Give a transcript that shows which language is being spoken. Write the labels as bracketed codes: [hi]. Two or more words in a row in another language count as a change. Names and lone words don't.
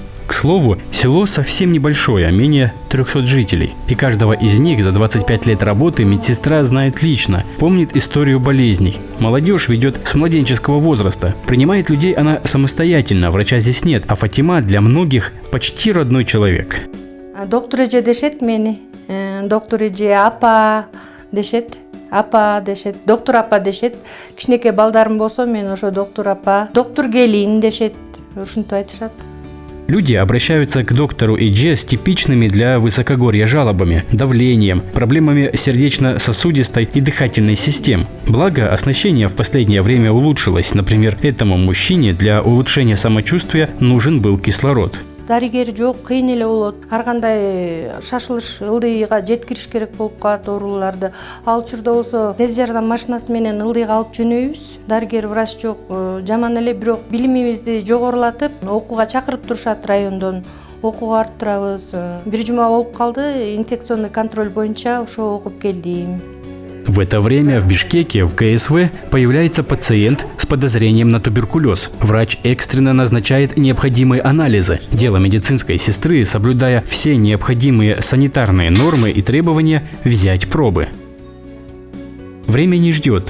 [ru] К слову, село совсем небольшое, менее 300 жителей. И каждого из них за 25 лет работы медсестра знает лично, помнит историю болезней. Молодежь ведет с младенческого возраста. Принимает людей она самостоятельно, врача здесь нет, а Фатима для многих почти родной человек. [ky] Доктор эже дешет мени, доктор эже апа дешет. Апа дешет, доктор апа дешет. Кичинекей балдарым болсо мен ошо доктор апа, доктор келин дешет. Ушинтип айтышат. [ru] Люди обращаются к доктору Эдже с типичными для высокогорья жалобами, давлением, проблемами сердечно-сосудистой и дыхательной систем. Благо, оснащение в последнее время улучшилось. Например, этому мужчине для улучшения самочувствия нужен был кислород. [ky] Дарыгер жок, кыйын эле болот. Ар кандай шашылыш ылдыйга жеткириш керек болуп калат ооруларды. Ал учурда болсо тез жардам машинасы менен ылдыйга алып жөнөйбүз. Дарыгер врач жок, жаман эле, бирок билимибизди жогорулатып, окууга чакырып турушат райондон. Окууга арттырабыз. Бир жума болуп калды, [ru] инфекционный контроль [ky] боюнча ошо окуп келдим. [ru] В это время в Бишкеке в КСВ появляется пациент с подозрением на туберкулез. Врач экстренно назначает необходимые анализы. Дело медицинской сестры, соблюдая все необходимые санитарные нормы и требования, взять пробы. Время не ждет.